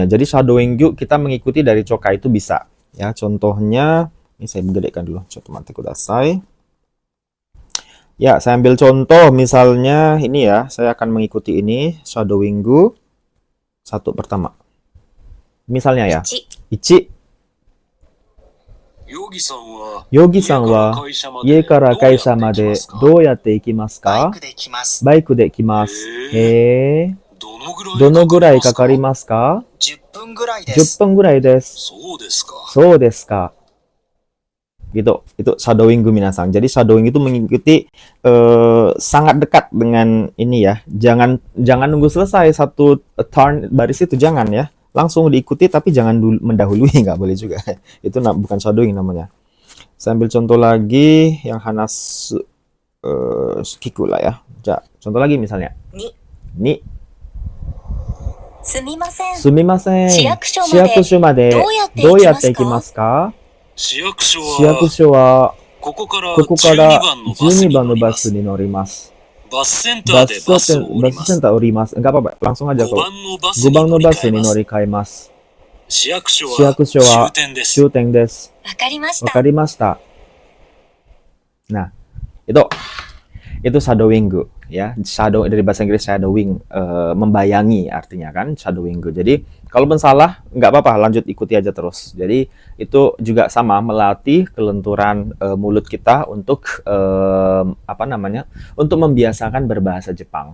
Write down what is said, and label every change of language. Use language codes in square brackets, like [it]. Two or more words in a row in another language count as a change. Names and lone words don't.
[id] Jadi shadowing kita mengikuti dari chokai itu bisa. Ya, contohnya ini saya gedekan dulu. Coba kudasai. Ya, saya ambil contoh misalnya ini ya. Saya akan mengikuti ini shadowing satu pertama. Misalnya ya. Ichi. [ja] ヨギさん は 家 から 会社 まで どう やって 行きます か? バイク で 来ます. どのぐらいどのぐらいかかりかかりますか 10分ぐらいで？10 す。分ぐらいです。そうですか。そうですか. [id] Gitu. Itu shadowing minasang. Jadi shadowing itu mengikuti sangat dekat dengan ini ya. Jangan nunggu selesai satu turn baris itu, jangan ya. Langsung diikuti tapi jangan mendahului, nggak boleh juga. Itu bukan shadowing namanya. Sambil contoh lagi yang [ja] 話す 聞く [id] lah ya. Contoh lagi misalnya. [ja] Ni. すみません。すみません。市役所までどうやって行きますか？市役所市役は、所はここからここから 12番のバス 12 に番のバスに乗乗ります。ります。バスセンターでバスを降ります。バスセンター降ります。 [id] Enggak apa-apa, langsung aja [ja] 5 [id] kok. [ja] 番のバス 5 に乗番のバスり換えます。に乗り換えます。市役所市は役所は終点です。終点です。わかりましわた。かりました。 [id] Nah, itu shadowing ya. Shadow dari bahasa Inggris shadowing, membayangi artinya kan shadowing. Jadi kalaupun salah nggak apa-apa, lanjut ikuti aja terus. Jadi itu juga sama, melatih kelenturan mulut kita untuk untuk membiasakan berbahasa Jepang.